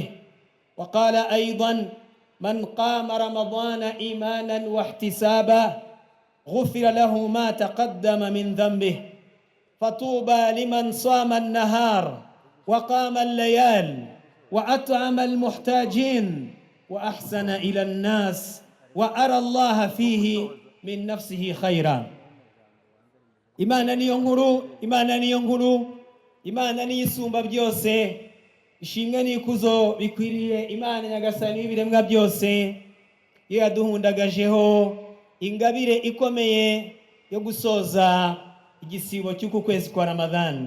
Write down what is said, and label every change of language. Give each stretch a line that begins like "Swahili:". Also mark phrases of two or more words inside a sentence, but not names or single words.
Arabic: وقال أيضا: من قام رمضان إيمانا واحتسابا غفر له ما تقدم من ذنبه. فطوبى لمن صام النهار وقام الليال وأطعم المحتاجين وأحسن إلى الناس وأرى الله فيه من نفسه خيرا.
Kinyarwanda: Imana niyo nkuru, Imana niyo isumba byose, ishimwe n'ikuzo bikwiriye Imana nyagasani y'ibiremwa byose, iyo yaduhundagajeho ingabire ikomeye yo gusoza igisibo cy'uku kwezi kwa Ramadhan.